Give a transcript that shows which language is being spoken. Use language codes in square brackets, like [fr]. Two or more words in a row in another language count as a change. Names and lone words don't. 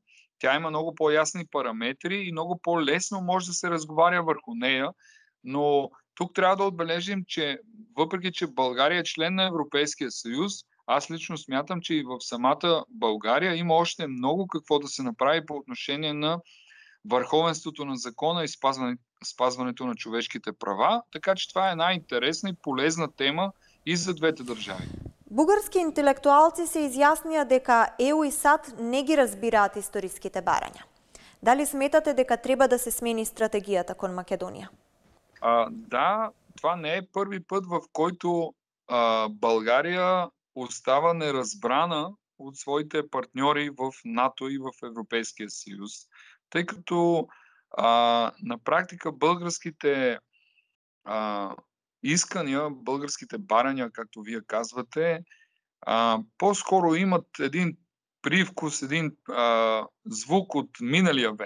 [bg] Тя има много по-ясни параметри и много по-лесно може да се разговаря върху нея, но тук трябва да отбележим, че въпреки че България е член на Европейския съюз, аз лично смятам, че и в самата България има още много какво да се направи по отношение на върховенството на закона и спазването на човешките права, така че това е една интересна и полезна тема и за двете държави. [mk] Бугарски интелектуалци се изјаснија дека ЕУ и САД не ги разбираат историските барања. Дали сметате дека треба да се смени стратегијата кон Македонија? [bg] Да, това не е първи път, в който България остава неразбрана от своите партньори в НАТО и в Европейския съюз, тъй като на практика българските искания, българските барања, както вие казвате, по-скоро имат един привкус, един звук от миналия век.